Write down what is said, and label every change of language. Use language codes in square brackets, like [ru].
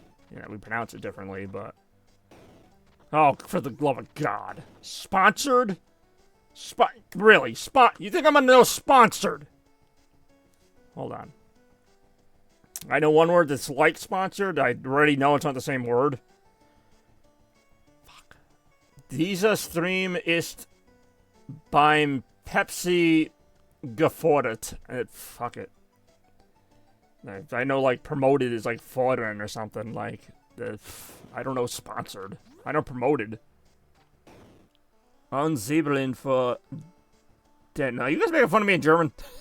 [en] You know, we pronounce it differently, but... Oh, for the love of God. Sponsored? Really? You think I'm gonna know sponsored? Hold on. I know one word that's like sponsored. I already know it's not the same word. Fuck. [de] Dieser Stream ist beim Pepsi gefordert. [en] Fuck it. I know, like, promoted is like fordern or something. Like, I don't know sponsored. I know promoted. Unsiebeln for... Now, you guys making fun of me in German?